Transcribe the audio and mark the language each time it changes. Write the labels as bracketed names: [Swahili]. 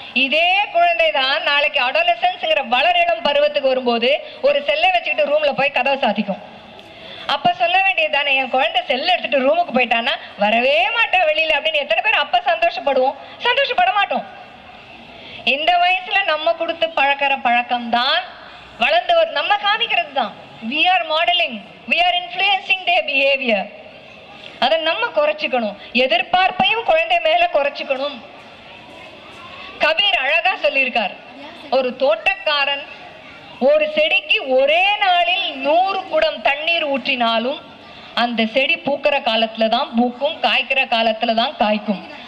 [Tamil] இதே குழந்தை தான் நாளைக்கு அடாலசன்ஸ்ங்கிற வளரிளம் பருவத்துக்கு வரும்போது ஒரு செல்லை வச்சுக்கிட்டு ரூம்ல போய் கதவை சாத்திக்கும். அப்ப சொல்ல வேண்டியது தானே, என் குழந்தை செல்ல எடுத்துட்டு ரூமுக்கு போயிட்டான்னா வரவே மாட்டா வெளியில அப்படின்னு எத்தனை பேர் அப்ப சந்தோஷப்படுவோம்? சந்தோஷப்பட மாட்டோம். இந்த வயசுல நம்ம கொடுத்து பழக்கிற பழக்கம் தான் வளர்ந்து நம்ம காமிக்கிறது தான். [English] we are modeling, we are influencing their behavior. [Tamil] அதை நம்ம குறைச்சிக்கணும். எதிர்பார்ப்பையும் குழந்தை மேல குறைச்சிக்கணும். கபீர் அழகா சொல்லியிருக்கார், ஒரு தோட்டக்காரன் ஒரு செடிக்கு ஒரே நாளில் 100 குடம் தண்ணீர் ஊற்றினாலும் அந்த செடி பூக்கிற காலத்துல தான் பூக்கும், காய்க்கிற காலத்துல தான் காய்க்கும்.